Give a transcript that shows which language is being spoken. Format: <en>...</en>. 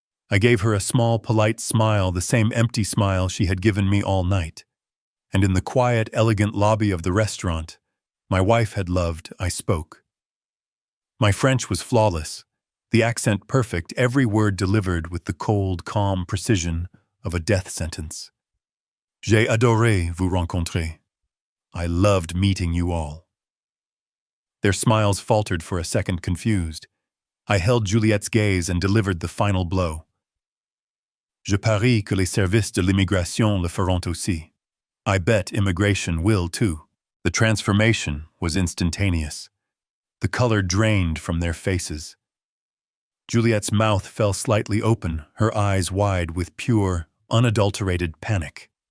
<en>I gave her a small, polite smile, the same empty smile she had given me all night. And in the quiet, elegant lobby of the restaurant my wife had loved, I spoke. My French was flawless, the accent perfect, every word delivered with the cold, calm precision of a death sentence.</en> <fr>J'ai adoré vous rencontrer.</fr> <en>I loved meeting you all. Their smiles faltered for a second, confused. I held Juliet's gaze and delivered the final blow.</en> <fr>Je parie que les services de l'immigration le feront aussi.</fr> <en>I bet immigration will too. The transformation was instantaneous. The color drained from their faces. Juliet's mouth fell slightly open, her eyes wide with pure, unadulterated panic.</en>